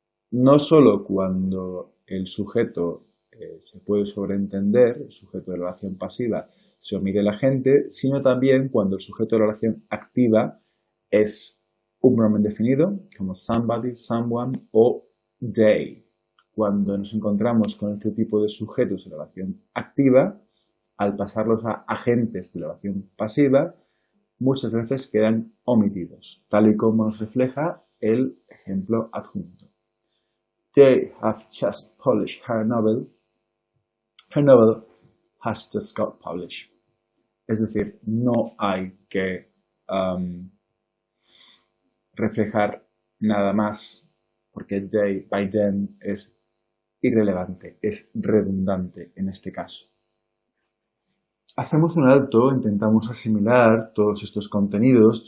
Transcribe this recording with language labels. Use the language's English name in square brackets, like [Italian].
[Spanish] No solo cuando el sujeto se puede sobreentender, el sujeto de la oración pasiva, se omite el agente, sino también cuando el sujeto de la oración activa es un pronombre definido, como somebody, someone o they. Cuando nos encontramos con este tipo de sujetos de la oración activa, al pasarlos a agentes de la oración pasiva, muchas veces quedan omitidos, tal y como nos refleja el ejemplo adjunto. [English] They have just published her novel. Her novel has just got published. [Spanish] Es decir, no hay que reflejar nada más porque [English] they, by them [Spanish] es irrelevante, es redundante en este caso. Hacemos un alto, intentamos asimilar todos estos contenidos.